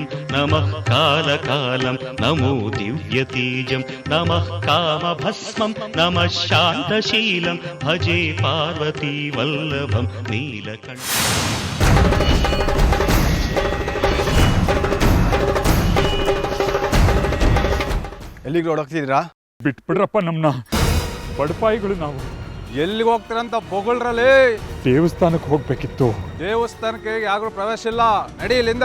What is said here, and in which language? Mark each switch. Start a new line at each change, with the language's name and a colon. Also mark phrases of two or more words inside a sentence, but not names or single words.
Sanskrit: नमः कालकालं नमो दिव्यतेजं नमः कामभस्मं नमः शान्तशीलं भजे पार्वती वल्लभं नीलकण्ठ
Kannada: ಎಲ್ಲಿಗೆ ಓಡೋಗ್ತಿದ್ದೀರಾ? ಬಿಟ್ಬಿಡ್ರಪ್ಪ ನಮ್ಮನ್ನ, ಬಡಪಾಯಿಗಳು ನಾವು. ಎಲ್ಲಿಗೆ ಹೋಗ್ತೀರಂತ ಬೊಗಳ್ರಲ್ಲಿ? ದೇವಸ್ಥಾನಕ್ಕೆ ಹೋಗ್ಬೇಕಿತ್ತು. ದೇವಸ್ಥಾನಕ್ಕೆ ಯಾರು ಪ್ರವೇಶ ಇಲ್ಲ, ನಡಿ ಇಲ್ಲಿಂದ.